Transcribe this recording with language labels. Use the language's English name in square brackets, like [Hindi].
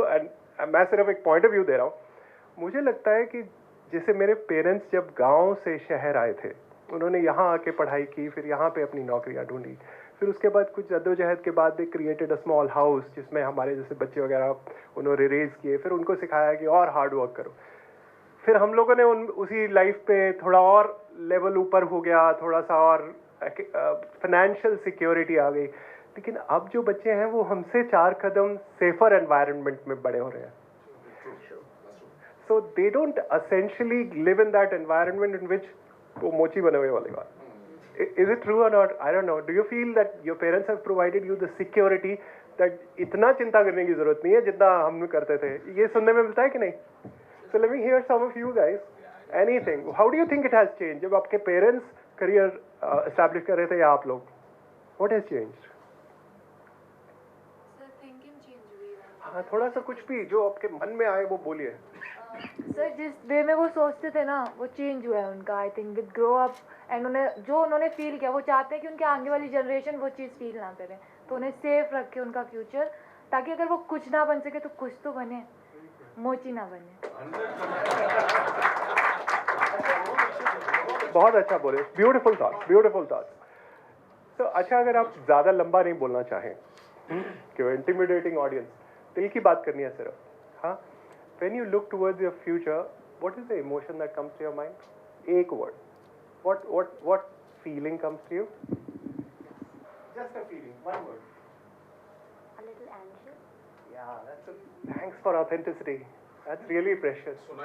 [Hindi] And मैं सिर्फ एक point of view दे रहा हूँ. मुझे लगता है कि जैसे मेरे पेरेंट्स जब गांव से शहर आए थे, उन्होंने यहाँ आके पढ़ाई की, फिर यहाँ पे अपनी नौकरियाँ ढूंढी, फिर उसके बाद कुछ जद्दोजहद के बाद [English] they created a small house [Hindi] जिसमें हमारे जैसे बच्चे वगैरह उन्होंने रेज किए, फिर उनको सिखाया कि और हार्ड वर्क करो. फिर हम लोगों ने उसी लाइफ पे थोड़ा और लेवल ऊपर हो गया, थोड़ा सा और फाइनेंशियल सिक्योरिटी आ गई. लेकिन अब जो बच्चे हैं वो हमसे 4 कदम सेफर एनवायरनमेंट में बड़े हो रहे हैं. [English] So they don't essentially live in that environment in which [Hindi] वो मोची बने हुए वाली बात. [English] Is it true or not? I don't know. Do you feel that your parents have provided you the security that [Hindi] इतना चिंता करने की जरूरत नहीं है जितना हम करते थे? ये सुनने में मिलता है कि नहीं? [English] So let me hear some of you guys. Anything. How do you think it has changed? [Hindi] जब आपके parents career establish कर रहे थे या आप लोग? [English] What has changed? Sir, thinking change [Hindi] हुई है. हाँ, थोड़ा सा कुछ भी जो आपके मन में आए वो बोलिए. सर जिस वे में वो सोचते थे ना वो चेंज हुआ है उनका. [English] I think with grow up [Hindi] and उन्होंने फील किया, वो चाहते हैं कि उनके आगे वाली जनरेशन वो चीज़ फील ना करे, तो उन्हें सेफ रखे उनका फ्यूचर, ताकि अगर वो कुछ ना बन सके तो कुछ तो बने, मोची ना बने. बहुत अच्छा बोले. [English] Beautiful thoughts. [Hindi] तो अच्छा, अगर आप ज़्यादा लंबा नहीं बोलना चाहें कि वो इंटिमिडेटिंग ऑडियंस, दिल की बात करनी है सिर्फ. [English] हाँ, when you look towards your future, what is the emotion that comes to your mind? एक word. What feeling comes to you? Just a feeling, one word. A little anxious. Yeah, thanks for authenticity. That's really precious.